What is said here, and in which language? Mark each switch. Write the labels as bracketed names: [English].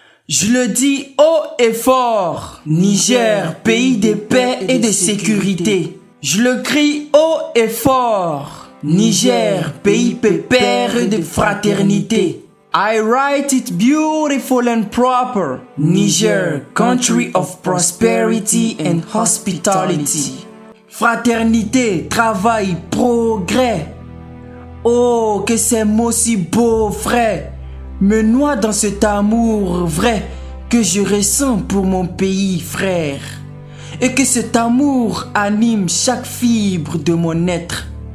[French] Je le dis haut et fort, Niger, pays de paix et de sécurité. Je le crie haut et fort, Niger, pays pépère et de fraternité. [English] I write it beautiful and proper, Niger, country of prosperity and hospitality. [French] Fraternité, travail, progrès. Oh, que ces mots si beaux, frère, me noient dans cet amour vrai que je ressens pour mon pays, frère. Et que cet amour anime chaque fibre de mon être.